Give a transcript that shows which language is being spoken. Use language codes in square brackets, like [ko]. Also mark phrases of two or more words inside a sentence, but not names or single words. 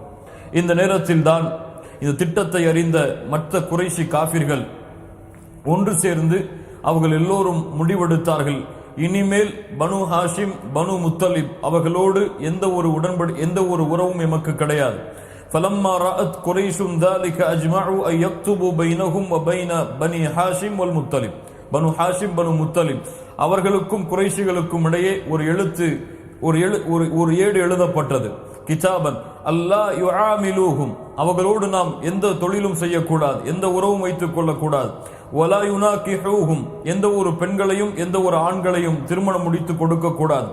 [ta] இந்த நேரத்தில் தான் இந்த திட்டத்தை அறிந்த மற்ற குறைஷி காஃபிர்கள் ஒன்று சேர்ந்து அவர்கள் எல்லோரும் முடிவெடுத்தார்கள், இனிமேல் பனு ஹாஷிம் பனு முத்தலிப் அவர்களோடு எந்த ஒரு உறவும் எமக்கு கிடையாது. [ar] فلما رأت قريش ذلك اجمعوا ان يكتبوا بينهم وبين بني هاشم والمطلب. [ta] பனு ஹாஷிம் பனு முத்தலிப் அவர்களுக்கும் குறைஷிகளுக்கும் இடையே ஒரு ஏடு எழுதப்பட்டது. [ar] كتابا ألا يعاملوهم, [ta] அவர்களோடு நாம் எந்த தொழிலும் செய்யக்கூடாது, எந்த உறவும் வைத்துக் கொள்ளக்கூடாது. [ar] ولا يناكحوهم, [ta] எந்த ஒரு பெண்களையும் எந்த ஒரு ஆண்களையும் திருமணம் முடித்து கொடுக்க கூடாது.